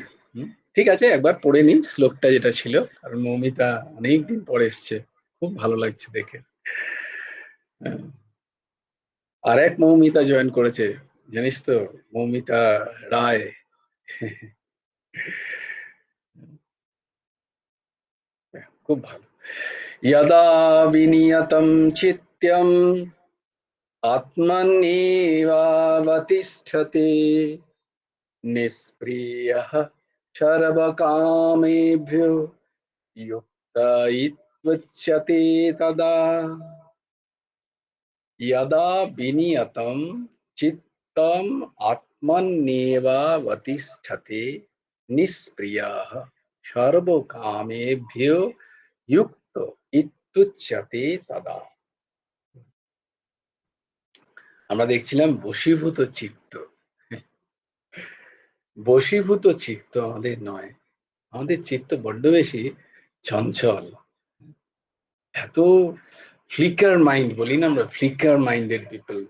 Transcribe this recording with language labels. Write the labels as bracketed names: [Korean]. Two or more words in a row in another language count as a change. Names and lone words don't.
[Bangla] ঠিক আছে, একবার পড়ে নিই শ্লোকটা যেটা ছিল, কারণ মৌমিতা অনেকদিন পরে এসছে, খুব ভালো লাগছে দেখে। আর এক মৌমিতা জয়েন করেছে, জানিস তো, মৌমিতা রায়। খুব ভালো। [Sanskrit] यदा विनियतं चित्तम् आत्मन्येवावतिष्ठते निष्क्रियः सर्वकामेभ्यो युक्त इत्युच्यते तदा। यदा विनियतं चित्तम् आत्मन्येवावतिष्ठते निष्क्रियः सर्वकामेभ्यो युक्त इत्युच्यते तदा। [Bangla] আমরা দেখছিলাম বশীভূত চিত্ত। বশীভূত চিত্ত আমাদের নয়, আমাদের চিত্ত বড্ড বেশি চঞ্চল, এত [English] flicker mind [Bangla] বলি না আমরা, [English] flicker minded peoples.